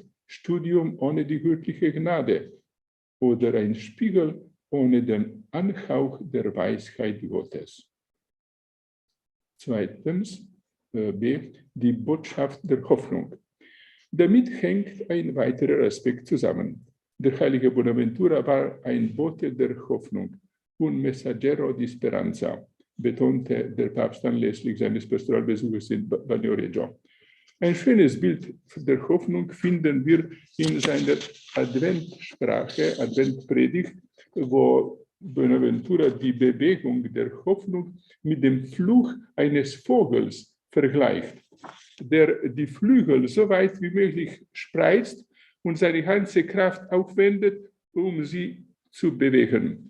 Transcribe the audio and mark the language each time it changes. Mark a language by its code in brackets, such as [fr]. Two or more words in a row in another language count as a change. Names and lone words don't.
[de] Studium ohne die göttliche Gnade. Oder ein Spiegel ohne den Anhauch der Weisheit Gottes. Zweitens, B, die Botschaft der Hoffnung. Damit hängt ein weiterer Aspekt zusammen. Der heilige Bonaventura war ein Bote der Hoffnung, [it] un messaggero di speranza, [de] betonte der Papst anlässlich seines Pastoralbesuches in Bagnoregio. Ein schönes Bild der Hoffnung finden wir in seiner Adventsprache, Adventpredigt, wo Bonaventura die Bewegung der Hoffnung mit dem Fluch eines Vogels vergleicht, der die Flügel so weit wie möglich spreizt und seine ganze Kraft aufwendet, um sie zu bewegen.